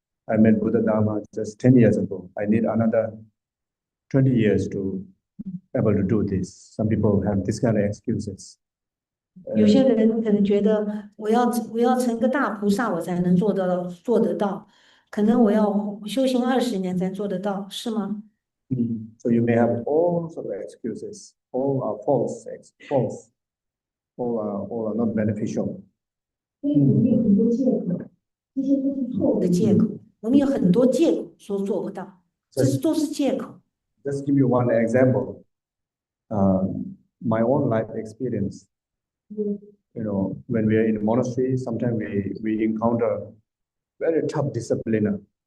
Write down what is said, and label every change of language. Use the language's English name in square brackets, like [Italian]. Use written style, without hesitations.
[English] I met Buddha Dharma just 10 years ago. I need another 20 years to able to do this. Some people have this kind of excuses. [Chinese] 有些人可能觉得我要成个大菩萨，我才能做得到，可能我要修行20年才做得到，是吗？ [English] So you may have all sort of excuses. All are false. All are not beneficial. [Chinese] 所以我们有很多借口，这些都是错误的借口，我们有很多借口说做不到，这都是借口。 [English] Just give you one example. My own life experience. When we are in a monastery, sometimes we encounter very tough discipliner.